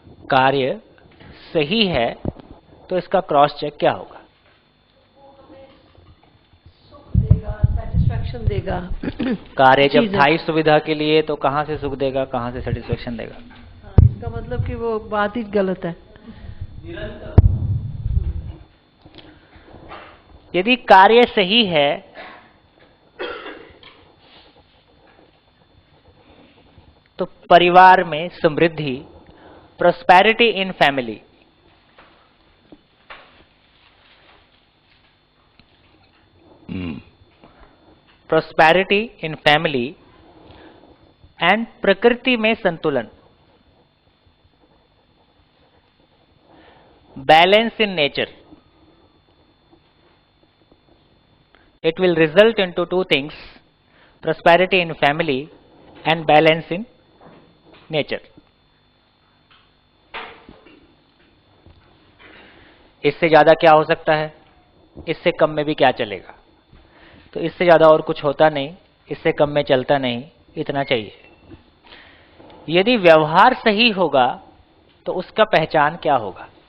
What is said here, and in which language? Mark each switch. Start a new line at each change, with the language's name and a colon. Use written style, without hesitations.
Hindi: कार्य सही है तो इसका क्रॉस चेक क्या होगा? सेटिस्फैक्शन देगा। कार्य जब था ही सुविधा के लिए तो कहां से सुख देगा, कहां से सेटिस्फैक्शन देगा? इसका मतलब कि वो बात ही गलत है। यदि कार्य सही है तो परिवार में समृद्धि,
English: prosperity in family, prosperity in family and
Hindi: प्रकृति में संतुलन,
English: balance in nature, it will result into 2 things, prosperity in family and balance in nature.
Hindi: इससे ज्यादा क्या हो सकता है? इससे कम में भी क्या चलेगा? तो इससे ज्यादा और कुछ होता नहीं, इससे कम में चलता नहीं, इतना चाहिए। यदि व्यवहार सही होगा तो उसका पहचान क्या होगा?